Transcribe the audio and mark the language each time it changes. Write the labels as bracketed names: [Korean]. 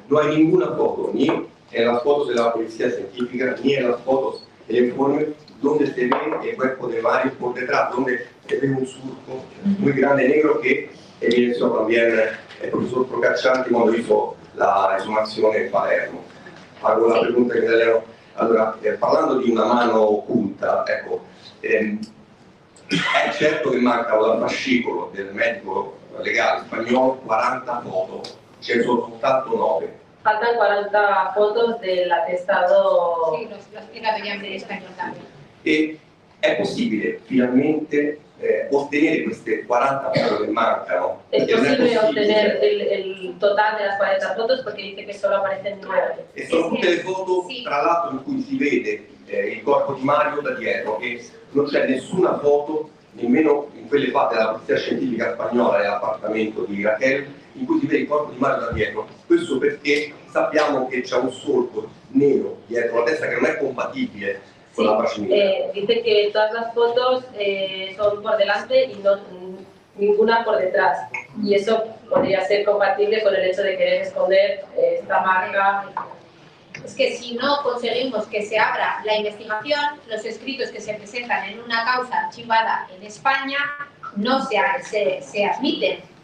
[Spanish] No hay ninguna foto, ni en las fotos de la policía científica, ni en las fotos del informe, donde se ve el cuerpo de Mario por detrás, donde se ve un surco muy grande negro que evidenció también el profesor Procaccianti cuando hizo la exhumación en Palermo. Hago la pregunta in italiano. [Italian] Allora, parlando di una mano occulta, ecco, è certo che mancano dal fascicolo del medico legale spagnolo 40 foto, ce ne sono soltanto 9. [Spanish] Faltan 40 fotos del atestado. Sí, lo explica Miriam en español también. [Italian] E è possibile finalmente ottenere queste 40 foto che mancano? [Spanish] Es posible obtener el total de las 40 fotos porque dice que solo aparecen 9. [Italian] E sono tutte le foto, tra l'altro, in cui si vede il corpo di Mario da dietro e non c'è nessuna foto, nemmeno in quelle fatte dalla polizia scientifica spagnola nell'appartamento di Raquel, in cui si vede il corpo di Mario da dietro. Questo perché sappiamo che c'è un solco nero dietro la testa che non è compatibile con la pacimia. [Spanish] Dice que todas las fotos son por delante y no, ninguna por detrás. Y eso podría ser compatible con el hecho de querer esconder esta marca. Es que si no conseguimos que se abra la investigación, los escritos que se presentan en una causa archivada en España no se admiten.